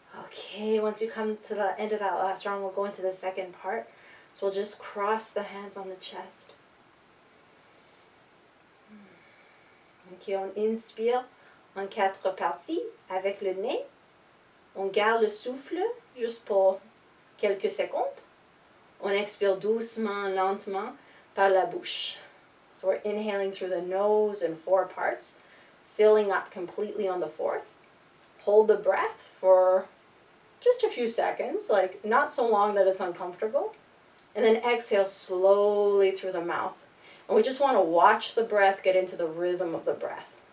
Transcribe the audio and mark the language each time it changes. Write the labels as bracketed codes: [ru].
[en] Okay, once you come to the end of that last round, we'll go into the second part. So we'll just cross the hands on the chest. [fr] Ok, on inspire en 4 parties avec le nez. On garde le souffle juste pour quelques secondes. On expire doucement, lentement par la bouche. [en] So we're inhaling through the nose in 4 parts, filling up completely on the 4th. Hold the breath for just a few seconds, like not so long that it's uncomfortable. And then exhale slowly through the mouth. And we just want to watch the breath get into the rhythm of the breath.